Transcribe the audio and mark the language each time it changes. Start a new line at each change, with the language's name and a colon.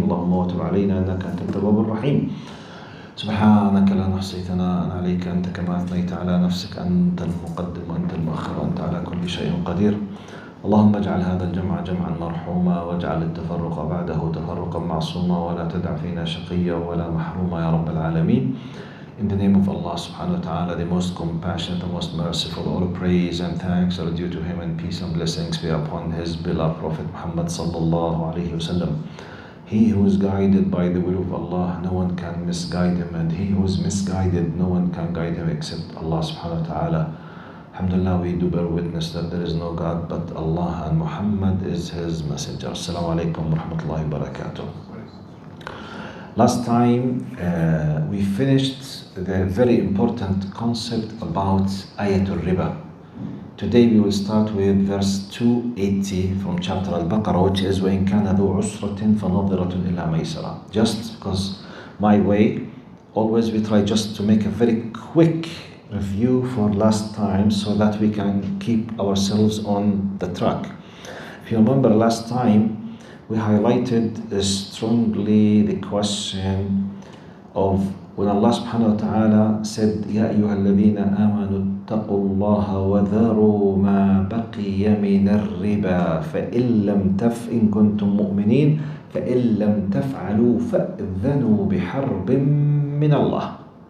Arabic: اللهم وتب علينا إنك أنت التواب الرحيم. سبحانك لا نحصي ثناء عليك أنت كما أثنيت على نفسك. أنت المقدم وأنت المؤخر وأنت على كل شيء قدير. اللهم اجعل هذا الجمع جمعا مرحوما واجعل التفرق بعده تفرقا معصوما ولا تدع فينا شقيا ولا محروما يا رب العالمين.
English: In the name of Allah subhanahu wa ta'ala, the most compassionate, the most merciful, all praise and thanks are due to Him, and peace and blessings be upon His beloved Prophet Muhammad sallallahu alayhi wa sallam. He who is guided by the will of Allah, no one can misguide him, and he who is misguided, no one can guide him except Allah subhanahu wa ta'ala. Alhamdulillah, we do bear witness that there is no God but Allah, and Muhammad is His messenger. Assalamu alaikum wa rahmatullahi wa barakatuh. Last time we finished the very important concept about ayatul riba. Today we will start with verse 280 from chapter alBaqarah, which is
Arabic: وَإِن كَانَ ذُو عُسْرَةٍ فَنَظِرَةٌ إِلَى مَيْسَرَةٍ.
English: Just because my way, always we try just to make a very quick review for last time so that we can keep ourselves on the track. If you remember last time, we highlighted strongly the question of when Allah subhanahu wa ta'ala said,
Arabic: يَا أَيُّهَا الَّذِينَ آمَنُوا اتَّقُوا اللَّهَ وَذَرُوا مَا بَقِيَ مِنَ الرِّبَا فَإِن لَمْ إِن كُنتُم مُؤْمِنِينَ فَإِن لَمْ تَفْعَلُوا فَأْذَنُوا بِحَرْبٍ مِّنَ اللَّهِ.